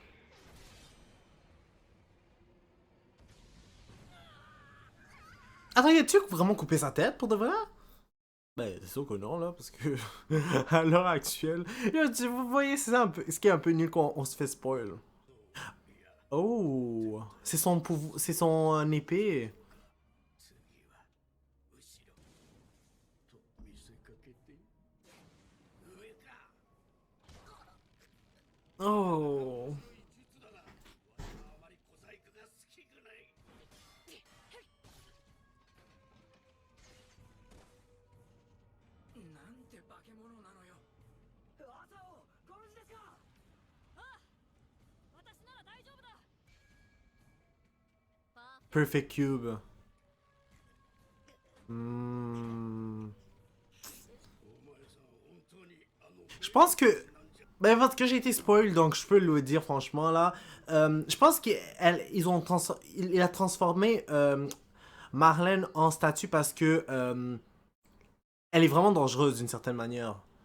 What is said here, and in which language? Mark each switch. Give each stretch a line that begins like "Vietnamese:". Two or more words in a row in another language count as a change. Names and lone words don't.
French: Attends, y a-tu vraiment coupé sa tête pour de vrai? Ben, c'est sûr que non, là, parce que à l'heure actuelle. Yo, vous voyez, c'est ça un peu, ce qui est un peu nul qu'on on se fait spoil. Oh, c'est son pouvoir, c'est son épée. Oh.
Japanese: なんて化け物なのよ。朝をご無事ですか？ああ、私なら大丈夫だ。
French: Perfect Cube. Hmm. Je pense que... Ben, parce que j'ai été spoil, donc je peux le dire franchement, là. Je pense qu'ils ont il a transformé Marlène en statue parce que elle est vraiment dangereuse d'une certaine manière.